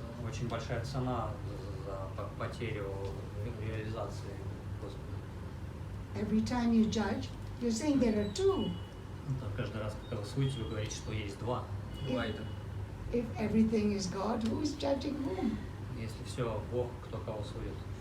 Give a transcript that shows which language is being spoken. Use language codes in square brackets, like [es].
[ru] очень большая цена за потерю реализации Господа. [en] Every time you judge, you're saying there are two. [ru] Каждый раз, когда вы судите, вы говорите, что есть два. [en] If everything is God, who is judging whom? [ru] Если все Бог, кто кого судит.